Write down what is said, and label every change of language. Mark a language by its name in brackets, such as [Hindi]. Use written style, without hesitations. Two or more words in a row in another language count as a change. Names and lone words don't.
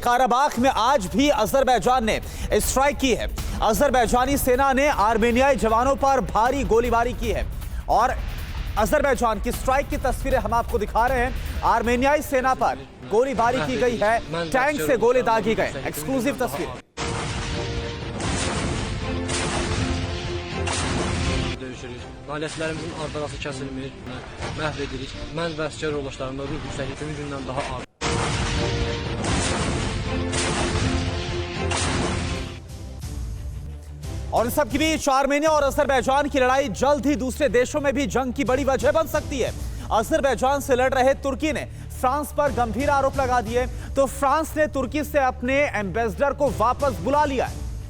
[Hindi] काराबाग में आज भी अजरबैजान ने स्ट्राइक की है। अजरबैजानी सेना ने आर्मेनियाई जवानों पर भारी गोलीबारी की है और अजरबैजान की स्ट्राइक की तस्वीरें हम आपको दिखा रहे हैं। आर्मेनियाई सेना पर गोलीबारी की गई है, टैंक से गोले दागे गए। एक्सक्लूसिव तस्वीर। [Azerbaijani] Ailələrimizin ardarası kəsilmir, məhv edirik. Mən və əsgər yoldaşlarımla ruh yüksəklik gündən daha ağır. [Hindi] और इन सब के बीच आर्मेनिया और अजरबैजान की लड़ाई जल्द ही दूसरे देशों में भी जंग की बड़ी वजह बन सकती है। अजरबैजान से लड़ रहे तुर्की ने फ्रांस पर गंभीर आरोप लगा दिए, तो फ्रांस ने तुर्की से अपने एम्बेसडर को वापस बुला लिया है।